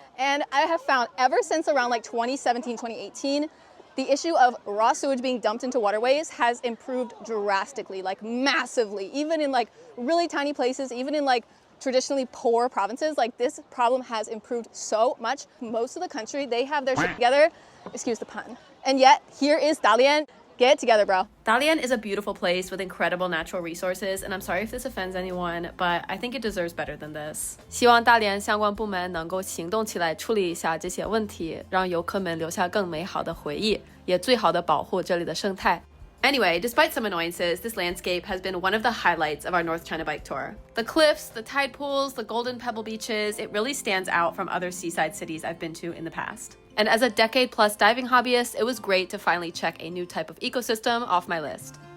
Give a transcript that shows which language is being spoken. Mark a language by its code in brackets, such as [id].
[en] And I have found ever since around like 2017, 2018, the issue of raw sewage being dumped into waterways has improved drastically, like massively, even in like really tiny places, even in like traditionally poor provinces. Like this problem has improved so much. Most of the country, they have their shit together, excuse the pun. And yet here is Dalian. Get it together, bro. Dalian is a beautiful place with incredible natural resources, and I'm sorry if this offends anyone, but I think it deserves better than this. [zh] 希望大连相关部门能够行动起来处理一下这些问题，让游客们留下更美好的回忆，也最好的保护这里的生态。 [en] Anyway, despite some annoyances, this landscape has been one of the highlights of our North China bike tour. The cliffs, the tide pools, the golden pebble beaches, it really stands out from other seaside cities I've been to in the past. And as a decade-plus diving hobbyist, it was great to finally check a new type of ecosystem off my list.